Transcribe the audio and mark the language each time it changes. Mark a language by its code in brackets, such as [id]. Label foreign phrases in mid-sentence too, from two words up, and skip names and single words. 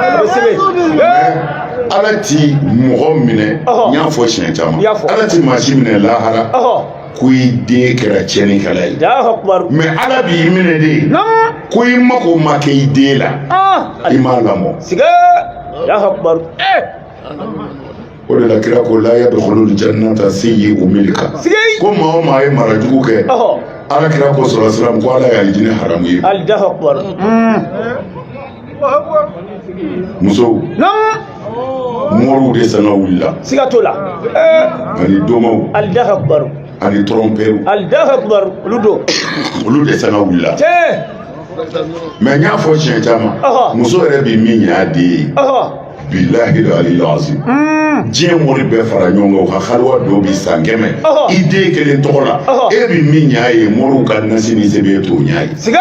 [bm] Ala ti mɔgɔ minɛ n y'a fɔ siɲɛ caman Ala ti maa si minɛ lahara ko i den kɛra tiɲɛnikɛla ye mais Ala b'i minɛ de ko i mago ma kɛ i den la i m'a lamɔ o de la kira ko [ar] لا يدخل الجنة سيئ الملكة [bm] ko maa o maa ye mara jugu kɛ Ala kira ko [ar] صلى الله عليه وسلم [bm] ko Ala y'a jinɛ haramu ye musow mɔriw de sanga wulila siga t'o la ani domaw ani trompew olu de sanga wulila mais n y'a fɔ siɲɛ caman muso yɛrɛ bi min y'a den ye [ar] بالله العلي العظيم [bm] diɲɛ mɔri bɛɛ fara ɲɔgɔn kan u ka haliwa dɔw bi san 100 i den kelen tɔgɔ la e bi min y'a ye mɔriw ka nasi ni sɛbɛn t'o ɲ'a ye